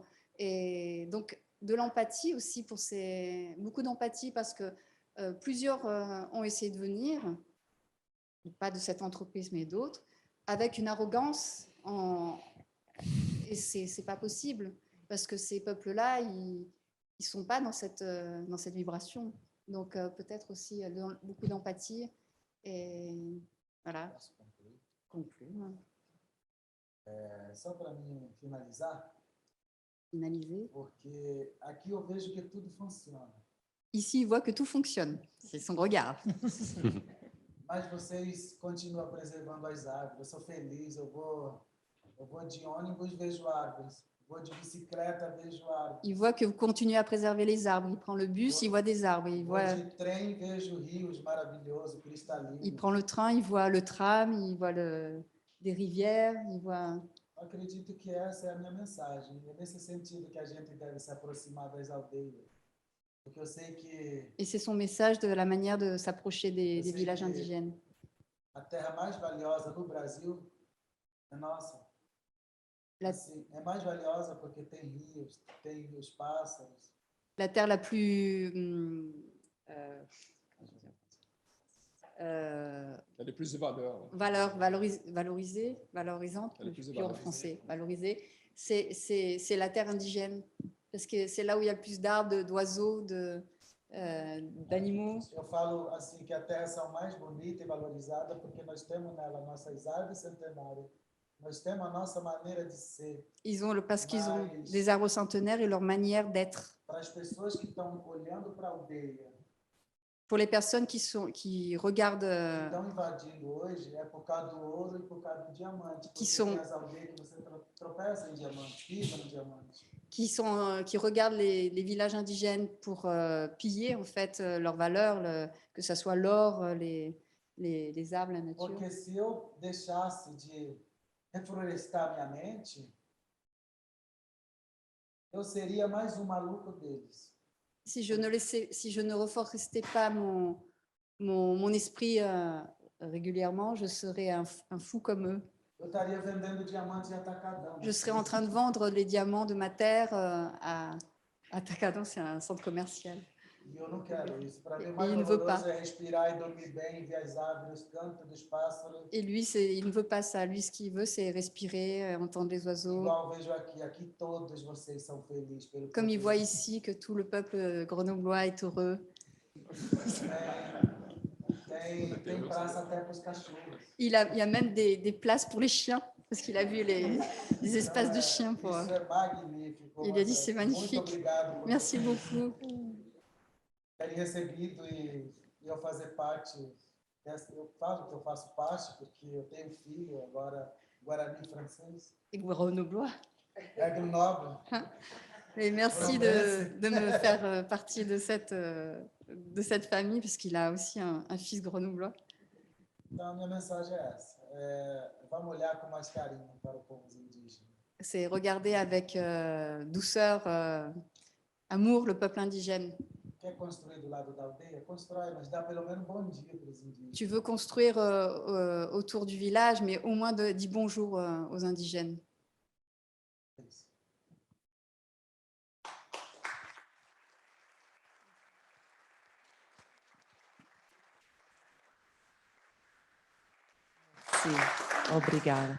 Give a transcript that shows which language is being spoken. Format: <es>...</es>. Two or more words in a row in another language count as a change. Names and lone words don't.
<fr>Et donc, de l'empathie aussi, beaucoup d'empathie parce que plusieurs ont essayé de venir, pas de cette entreprise, mais d'autres, avec une arrogance et c'est pas possible parce que ces peuples-là, ils sont pas dans cette vibration. Donc peut-être aussi beaucoup d'empathie et voilà. Conclure.</fr> <pt>Só para mim finalizar, porque aqui eu vejo que tudo funciona.</pt> <fr>Ici, il voit que tout fonctionne. C'est son regard.</fr> <pt>Mas vocês continuam preservando as árvores. Eu sou feliz, eu vou de ônibus, vejo árvores. Vou de bicicleta, vejo árvores.</pt> <fr>Il voit que vous continuez à préserver les arbres. Il prend le bus, il voit des arbres.</fr> <pt>Vou de trem, vejo rios maravilhosos, cristalinos.</pt> <fr>Il prend le train, il voit le tram, il voit des rivières, il voit...</fr> <pt>Eu acredito que essa é a minha mensagem. É nesse sentido que a gente deve se aproximar das aldeias. Porque eu sei que</pt> <fr>Et c'est son message de la manière de s'approcher des villages indigènes.</fr> <pt>a terra mais valiosa no Brasil é nossa. Assim, é mais valiosa porque tem rios, pássaros.</pt> <fr>La terre la plus... Elle a plus de valeur. Valorisante, je suis plus en français, valorisée, c'est la terre indigène, parce que c'est là où il y a le plus d'arbres, d'oiseaux, d'animaux.</fr> <pt>Eu falo assim que a terra são mais bonita e valorizada porque nós temos nela nossas árvores centenárias. Nós temos a nossa maneira de ser.</pt> <fr>Parce qu'ils ont des arbres centenaires et leur manière d'être.</fr> <pt>Para as pessoas que estão olhando para a aldeia.</pt> <fr>Pour les personnes qui regardent,</fr> <pt>Estão invadindo hoje é por causa do ouro e por causa do diamante.</pt> <fr>Qui sont</fr> <pt>Tem as aldeias que você tropeça em diamante, pisa no diamante.</pt> <fr>qui regardent les villages indigènes pour piller en fait leurs valeurs, que ce soit l'or, les arbres, la nature.</fr> <pt>Porque se eu deixasse de reflorestar minha mente, eu seria mais maluco deles.</pt> <fr>Si je ne reforestais pas mon esprit régulièrement, je serais un fou comme eux.</fr> <pt>Eu estaria vendendo diamantes em atacadão.</pt> <fr>Je serais en train de vendre les diamants de ma terre à Atacadão, c'est un centre commercial.</fr> <pt>E eu não quero isso. Para mim, o</pt> <fr>Et</fr> <pt>mais</pt> <fr>il ne veut</fr> <pt>valoroso</pt> <fr>pas.</fr> <pt>é respirar e dormir bem, ver as árvores, os cantos dos pássaros.</pt> <fr>Et lui, il ne veut pas ça. Lui, ce qu'il veut, c'est respirer, entendre les oiseaux.</fr> <pt>Igual vejo aqui todos vocês são felizes pelo</pt> <fr>Comme il voit ici que tout le peuple grenoblois est heureux.</fr> <pt>Tem praça até para os cachorros.</pt> <fr>Il y a même des places pour les chiens, parce qu'il a vu les espaces de chiens. Pour...</fr> <pt>Isso é magnífico.</pt> <fr>Il a dit c'est</fr> <pt>Muito</pt> <fr>magnifique.</fr> <pt>obrigado.</pt> <fr>Merci beaucoup.</fr> <pt>Ter recebido e eu fazer parte. Eu falo que eu faço parte porque eu tenho filho agora Guarani francês.</pt> <fr>Et grenoblois.</fr> <pt>É Grenoble.</pt> <fr>Et merci de me faire partie de cette famille, parce qu'il a aussi un fils grenoblois.</fr> <pt>Então, a minha mensagem é essa. Vamos olhar com mais carinho para o povo indígena.</pt> <fr>C'est regarder avec douceur, amour le peuple indigène.</fr> <pt>Quer construir do lado da aldeia? Constrói, mas dá pelo menos bom dia para os indígenas.</pt> <fr>Tu veux construire autour du village, mais au moins dis bonjour aux indigènes.</fr> <pt>Obrigada.</pt>